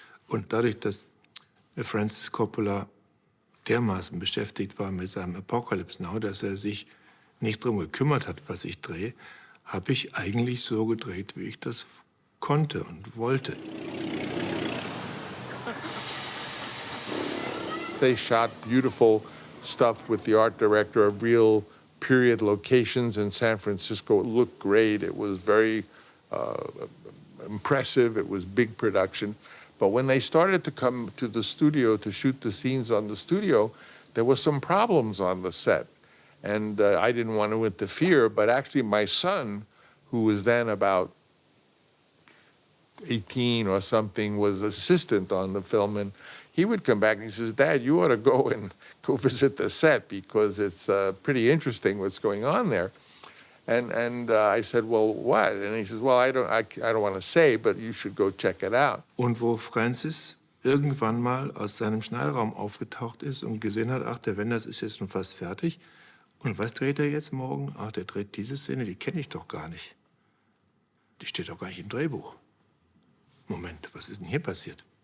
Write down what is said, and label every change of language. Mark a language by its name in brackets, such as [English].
[German] Und dadurch, dass Francis Coppola dermaßen beschäftigt war mit seinem Apocalypse Now, dass er sich nicht darum gekümmert hat, was ich drehe, habe ich eigentlich so gedreht, wie ich das konnte und wollte. [English] They shot beautiful stuff with the art director, a real period locations in San Francisco. It looked great. It was very impressive. It was big production. But when they started to come to the studio to shoot the scenes on the studio, there were some problems on the set. And I didn't want to interfere, but actually my son, who was then about 18 or something, was assistant on the film, and he would come back and he says, "Dad, you ought to go visit the set because it's pretty interesting what's going on there." And I said, "Well, what?" And he says, "Well, I don't want to say, but you should go check it out." [German] Und wo Francis irgendwann mal aus seinem Schneideraum aufgetaucht ist und gesehen hat, ach, der Wenders ist jetzt schon fast fertig. Und was dreht er jetzt morgen? Ach, der dreht diese Szene, die kenne ich doch gar nicht. Die steht doch gar nicht im Drehbuch. Moment, was ist denn hier passiert?